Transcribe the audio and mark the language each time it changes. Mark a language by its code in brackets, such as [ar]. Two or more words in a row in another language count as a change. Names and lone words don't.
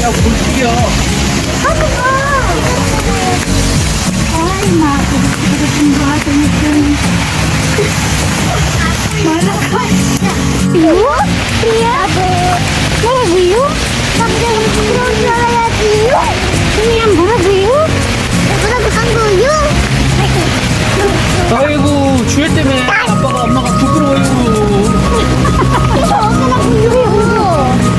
[ko] 죽여. [tl] Ay, nakakagod yung bata nito. Malakas. [en] You? Yeah. [ko] 뭐라고요? 남자는 부끄러운 줄 알아야지요. 그냥 뭐라고요? 뭐라고 한 거요? 아이고 주혜 때문에 아빠가 엄마가 부끄러워요. 그래서 엄마가 부끄러워요.